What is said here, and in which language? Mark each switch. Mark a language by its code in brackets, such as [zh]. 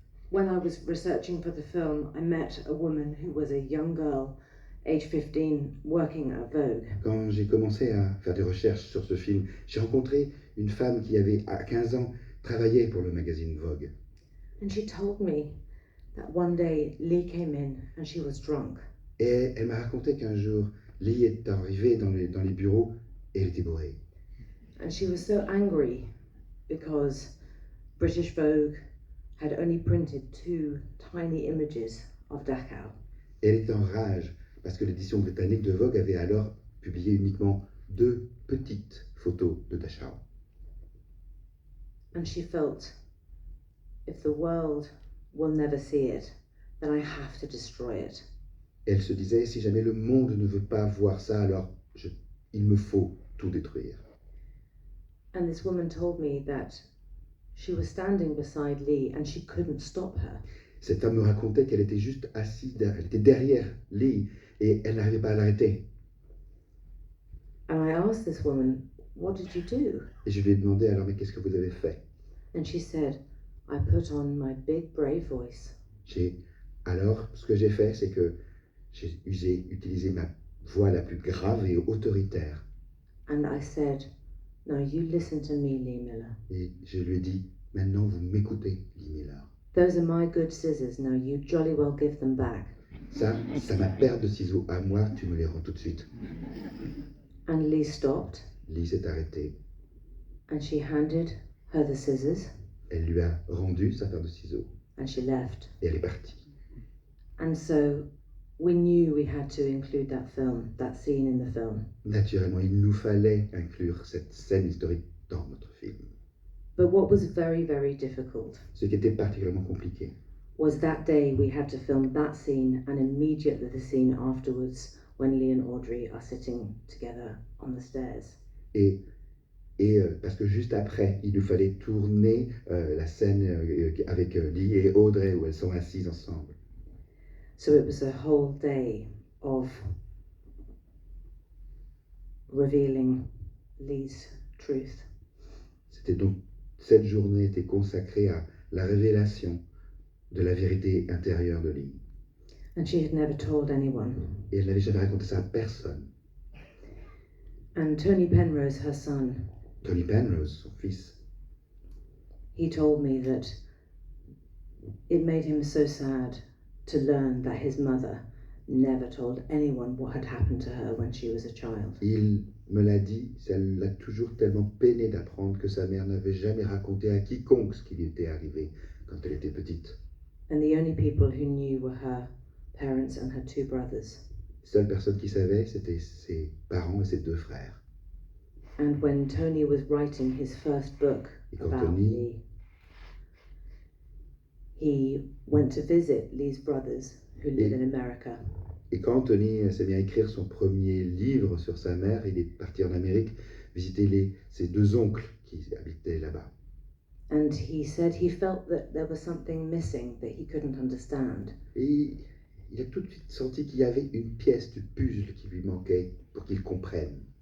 [en] When I was researching for the film, I met a woman who was a young girl, age 15, working at Vogue. [fr] Quand j'ai commencé à faire des recherches sur ce film, j'ai rencontré une femme qui avait, à 15 ans, travaillé pour le magazine Vogue. [en] And she told me that one day Lee came in and she was drunk. [fr] Et elle m'a raconté qu'un jour, Lee est arrivée dans les bureaux et elle était bourrée. [en] And she was so angry because British Vogue had only printed 2 tiny images of Dachau. [fr] Elle était en rage parce que l'édition britannique de Vogue avait alors publié uniquement 2 petites photos de Dachau. [en] And she felt, if the world will never see it, then I have to destroy it. [fr] Elle se disait, si jamais le monde ne veut pas voir ça, alors il me faut tout détruire. [en] And this woman told me that she was standing beside Lee and she couldn't stop her. [fr] Cette femme me racontait qu'elle était juste assise, elle était derrière Lee et elle n'arrivait pas à l'arrêter. [en] And I asked this woman, what did you do? [fr] Et je lui ai demandé, alors, mais qu'est-ce que vous avez fait? [en] And she said, I put on my big brave voice. [fr] Alors, ce que j'ai fait, c'est que j'ai utilisé ma voix la plus grave et autoritaire. [en] And I said, now you listen to me, Lee Miller. [fr] Et je lui ai dit, maintenant vous m'écoutez, Lee Miller. [en] Those are my good scissors, now you jolly well give them back. [fr] Ça, c'est ma paire de ciseaux à moi, tu me les rends tout de suite. [en] And Lee stopped [fr] Lee s'est arrêtée. [en] and she handed her the scissors [fr] Elle lui a rendu sa paire de ciseaux [en] and she left. [fr] et elle est partie. [en] And so we knew we had to include that scene in the film. [fr] Naturellement, il nous fallait inclure cette scène historique dans notre film. [en] But what was very, very difficult [fr] Ce qui était particulièrement compliqué, [en] was that day we had to film that scene and immediately the scene afterwards when Lee and Audrey are sitting together on the stairs. [fr] et parce que juste après, il nous fallait tourner la scène avec Lee et Audrey où elles sont assises ensemble. [en] So it was a whole day of revealing Lee's truth. [fr] C'était donc, cette journée était consacrée à la révélation de la vérité intérieure de Lee. [en] And she had never told anyone. [fr] Et elle n'avait jamais raconté ça à personne. [en] And Tony Penrose, her son, [fr] Tony Penrose, son fils, [en] he told me that it made him so sad to learn that his mother never told anyone what had happened to her when she was a child. [fr] il me l'a dit, ça l'a toujours tellement peiné d'apprendre que sa mère n'avait jamais raconté à quiconque ce qui lui était arrivé quand elle était petite. [en] And the only people who knew were her parents and her 2 brothers. [fr] Seule personne qui savait, c'était ses parents et ses 2 frères. [en] And when Tony was writing his first book [fr] Et quand [en] about [fr] Tony, [en] Lee, he went to visit Lee's brothers who live in America. [fr] et quand Tony s'est mis à écrire son premier livre sur sa mère, il est parti en Amérique visiter ses 2 oncles qui habitaient là-bas. [en] And he said he felt that there was something missing that he couldn't understand. [fr] Et il a tout de suite senti qu'il y avait une pièce du puzzle qui lui manquait pour qu'il comprenne.